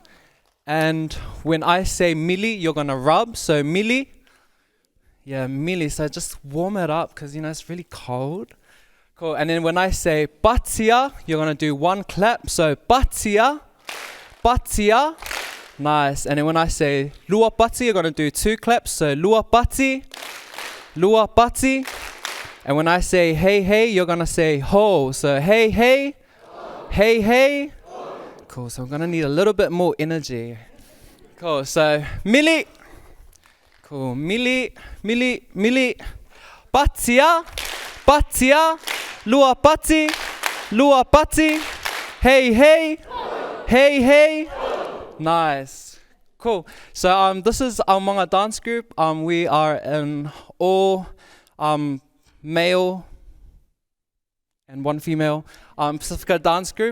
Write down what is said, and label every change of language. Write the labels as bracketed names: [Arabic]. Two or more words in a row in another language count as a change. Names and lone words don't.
[English] And when I say mili, you're gonna rub. So mili. Yeah, mili. So just warm it up, because it's really cold. Cool, and then when I say batia, you're gonna do one clap. So [Samoan] batia, batia, [English] nice. And then when I say [Samoan] lua pati, [English] you're gonna do two claps. So [Samoan] lua pati, lua pati. [English] And when I say hey hey, you're gonna say ho. So hey hey, hey hey. Cool, so I'm gonna need a little bit more energy. Cool, so mili. Cool, [Samoan] mili, mili, mili. Batia, batia. Lua pati, [English] hey hey, hey hey, nice, cool. So this is our Aumanga dance group. We are an all male and one female Pacifica dance group.